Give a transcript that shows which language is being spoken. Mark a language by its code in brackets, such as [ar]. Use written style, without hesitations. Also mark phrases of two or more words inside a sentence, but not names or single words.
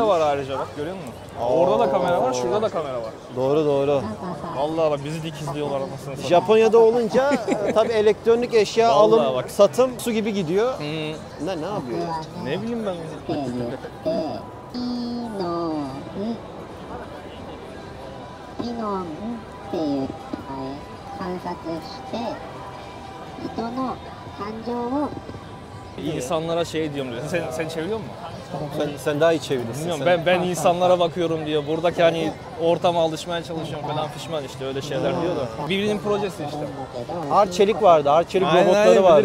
[tr] koymuş. var ayrıca bak görüyor musun? Orada da kamera var, şurada da kamera var. Doğru. Vallahi bak bizi dikizliyorlar anasını satayım. Japonya'da olunca tabii elektronik eşya Vallahi alım, bak. satım su gibi gidiyor. Ne yapıyor ya? Ne bileyim ben. [ja] ピノンっていう、はい、観察して [tr] İnsanlara şey diyorum diyor. Sen çeviriyor musun? Sen daha iyi çevirirsin. Bilmiyorum, ben insanlara bakıyorum diyor. Buradaki hani ortama alışmaya çalışıyorum falan pişman işte öyle şeyler diyor da. Birbirinin projesi işte. Arçelik vardı. Arçelik Aynen, robotları vardı.